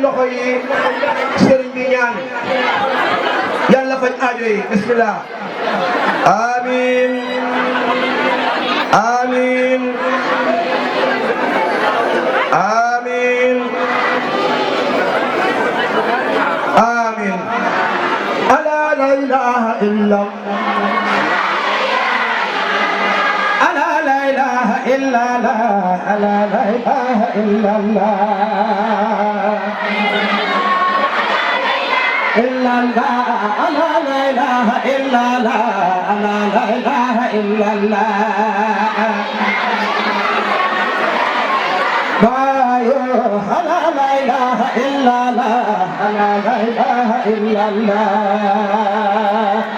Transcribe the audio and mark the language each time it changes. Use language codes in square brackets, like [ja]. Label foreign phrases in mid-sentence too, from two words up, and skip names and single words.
[wo] yi sëriñ bi ñaan yàlla faj aajo yi [ar] بسم الله آمين آمين آمين آمين الله لا إله إلا الله لا إله إلا لا الله لا إله إلا الله إلا الله أنا لا إله إلا الله أنا لا إله إلا الله بايو أنا لا إله إلا الله أنا لا إله إلا الله